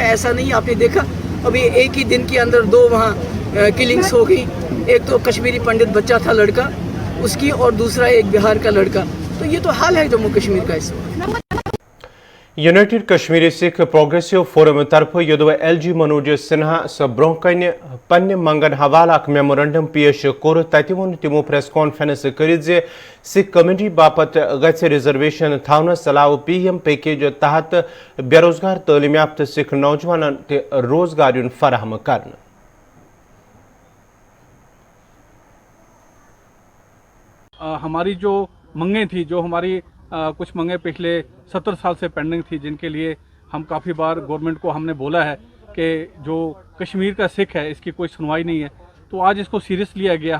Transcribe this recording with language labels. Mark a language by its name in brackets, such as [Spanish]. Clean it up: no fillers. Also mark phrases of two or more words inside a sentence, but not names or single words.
[Urdu] ایسا نہیں. آپ نے دیکھا ابھی ایک ہی دن کے اندر 2 وہاں کلنگس ہو گئی. ایک تو کشمیری پنڈت بچہ تھا لڑکا اس کی اور دوسرا ایک بہار کا لڑکا. تو یہ تو حال ہے جموں کشمیر کا اس وقت. [Kashmiri] یونائٹڈ کشمیر سکھ پروگریسو فورم طرف یودوے ایل جی منوج سنہا برہ کن پنہ منگن حوالہ اخ میمورنڈم پیش کور. تتہ وون تمو [English] press conference [Kashmiri] کرت زِ سکھ کمیونٹی باپت گژھِ ریزرویشن تھونس علاوہ پی ایم پیکیج تحت بے روزگار تعلیم یافتہ سکھ نوجوانن تہ روزگار فراہم کرنا. [Urdu] ہماری جو منگیں تھی, جو ہماری کچھ منگیں پچھلے 70 سال سے پینڈنگ تھی, جن کے لیے ہم کافی بار گورنمنٹ کو ہم نے بولا ہے کہ جو کشمیر کا سکھ ہے اس کی کوئی سنوائی نہیں ہے, تو آج اس کو سیریس لیا گیا.